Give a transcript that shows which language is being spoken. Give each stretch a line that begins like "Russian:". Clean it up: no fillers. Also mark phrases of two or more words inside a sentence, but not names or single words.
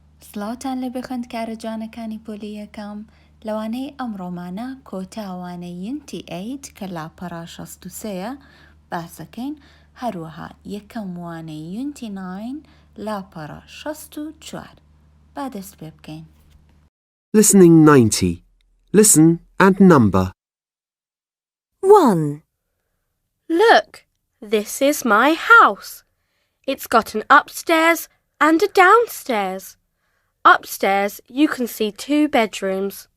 Central Kurdish: سڵاوتان لێ بخەند کارە جوانەکانی پۆلی یەکەم لەوانەی ئەمڕۆمانە کۆتاوانەی Unit8 کە لاپەڕا 63 باسەکەین هەروەها یەکەم وانەی Unit9 لاپەڕا 64 با دەست پێ بکەین.
English: Listening 90. Listen and number. 1. Look, this is my house. It's got an upstairs and a downstairs. Upstairs you can see 2 bedrooms.